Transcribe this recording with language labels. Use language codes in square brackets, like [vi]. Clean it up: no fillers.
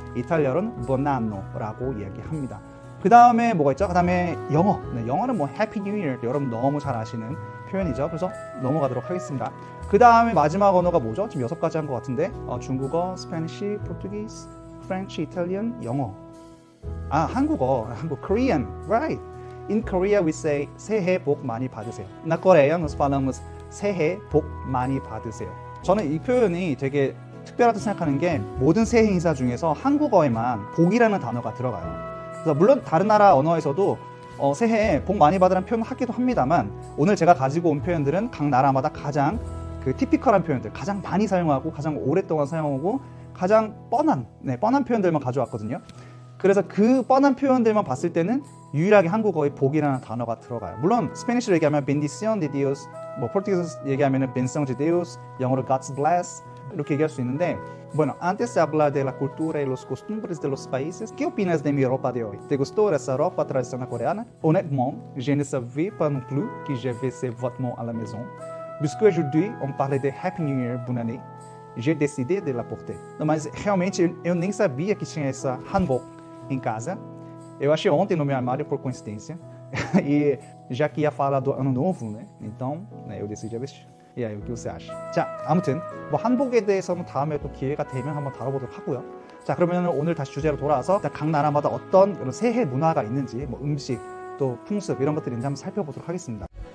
[ko] 이탈리아로는 bonanno라고 이야기합니다. 그 다음에 뭐가 있죠? 그 다음에 영어. 네, 영어는 뭐 [en] Happy New Year [ko] 여러분 너무 잘 아시는 표현이죠. 그래서 넘어가도록 하겠습니다. 그 다음에 마지막 언어가 뭐죠? 지금 6가지 한 것 같은데 중국어, 스페니쉬, 포르투기스, 프렌치, 이탈리안, 영어. 한국어, [en] Korean, right? In Korea we say [ko] 새해 복 많이 받으세요. [pt] Na Coreia nós falamos [ko] 새해 복 많이 받으세요. 저는 이 표현이 되게 특별하다고 생각하는 게 모든 새해 인사 중에서 한국어에만 복이라는 단어가 들어가요. 그래서 물론 다른 나라 언어에서도 새해에 복 많이 받으라는 표현을 하기도 합니다만 오늘 제가 가지고 온 표현들은 각 나라마다 가장 그 티피컬한 표현들, 가장 많이 사용하고 가장 오랫동안 사용하고 가장 뻔한 표현들만 가져왔거든요. 그래서 그 뻔한 표현들만 봤을 때는 유일하게 한국어에 복이라는 단어가 들어가요. 물론 스페니쉬로 얘기하면 [es] bendición de Dios, [ko] 뭐 포르투기스로 얘기하면 [es] bendición de Dios, 영어로 [en] God's bless [ko] 이렇게 얘기할 수 있는데 [es] Bueno, antes de hablar de la cultura y los costumbres de los países, ¿qué opinas de mi ropa de hoy? ¿Te gustó esa ropa tradicional coréenne? [fr] Honnêtement, je ne savais pas non plus que j'avais ces vêtements à la maison. Puisqu'aujourd'hui, on parlait de [en] Happy New Year, [fr] bonne année, j'ai décidé de la porter. [pt] Não, mas realmente eu nem sabia que tinha essa hanbok em casa. Eu achei ontem no meu armário por coincidência. E já que ia falar do ano novo, né? Então, eu decidi vestir. E aí, o que você acha? [ko] 자, 아무튼 뭐 한복에 대해서는 다음에 또 기회가 되면 한번 다뤄보도록 하고요. 자, 그러면 오늘 다시 주제로 돌아와서 각 나라마다 어떤 그런 새해 문화가 있는지, 뭐 음식, 또 풍습 이런 것들이 있는지 한번 살펴보도록 하겠습니다.